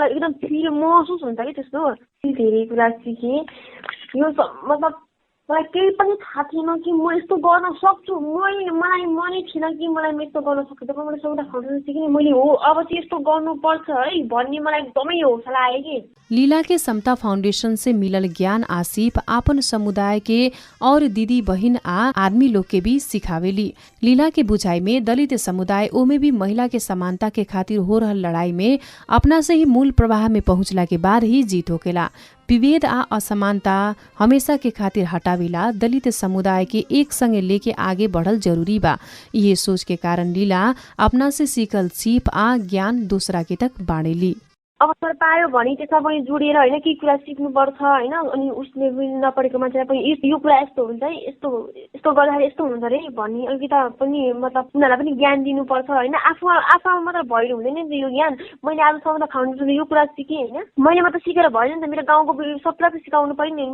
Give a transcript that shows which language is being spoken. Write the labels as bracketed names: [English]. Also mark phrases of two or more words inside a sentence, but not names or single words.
[Nepali] मलाई एकदम फिल महसुस हुन्छ कि त्यस्तो। धेरै कुरा सिकेँ। यो मतलब मलाई केही पनि थाहा थिएन कि म यस्तो गर्न सक्छु। मलाई मनै थिएन कि मलाई म यस्तो गर्न सक्छु। जब मैले समता फाउन्डेसन सिकेँ मैले हो अब चाहिँ यस्तो गर्नुपर्छ है भन्ने मलाई एकदमै हौसला आयो कि। [Bhojpuri] लीला के समता फाउंडेशन से मिलल ज्ञान आ सीप आपन समुदाय के और दीदी बहिन आ आदमी लोग के भी सिखावेली। लीला के बुझाई में दलित समुदाय ओमे भी महिला के समानता के खातिर हो रहल लड़ाई में अपना से ही मूल प्रवाह में पहुंचला के बाद ही जीत होकेला। विभेद आ असमानता हमेशा के खातिर हटावेला दलित समुदाय के एक संगे लेके आगे बढ़ल जरूरी बा। ये सोच के कारण लीला अपना से सीखल सीप आ ज्ञान दूसरा के तक बाड़ेली। [Nepali] अवसर पायो भने त्यसमा पनि जोडिएर होइन केही कुरा सिक्नुपर्छ होइन। अनि उसले नपढेको मान्छेलाई पनि यो कुरा यस्तो हुन्छ है, यस्तो यस्तो गर्दाखेरि यस्तो हुन्छ अरे भन्ने अलिकति पनि मतलब उनीहरूलाई पनि ज्ञान दिनुपर्छ होइन। आफूमा मात्र भएर हुँदैन नि त यो ज्ञान। मैले आजसम्म त फाउन्डेसनले यो कुरा सिकेँ होइन, मैले मात्र सिकेर भएन नि त, मेरो गाउँको सबलाई पनि सिकाउनु पऱ्यो नि।